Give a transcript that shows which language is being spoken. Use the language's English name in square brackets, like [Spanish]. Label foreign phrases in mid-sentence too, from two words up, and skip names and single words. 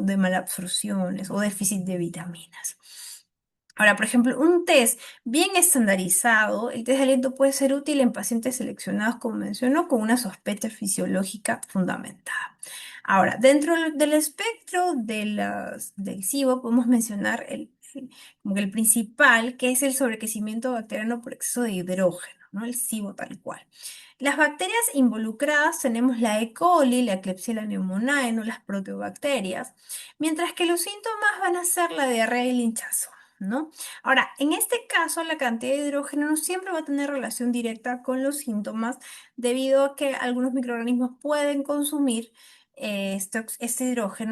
[Spanish] De malabsorciones o déficit de vitaminas. Ahora, por ejemplo, un test bien estandarizado, el test de aliento puede ser útil en pacientes seleccionados, como mencionó, con una sospecha fisiológica fundamentada. Ahora, dentro del espectro del SIBO podemos mencionar como que el principal, que es el sobrecrecimiento bacteriano por exceso de hidrógeno, ¿no? El SIBO tal cual. Las bacterias involucradas tenemos la E. coli, la Klebsiella pneumoniae, ¿no? Las proteobacterias, mientras que los síntomas van a ser la diarrea y el hinchazón, ¿no? Ahora, en este caso, la cantidad de hidrógeno no siempre va a tener relación directa con los síntomas, debido a que algunos microorganismos pueden consumir este hidrógeno.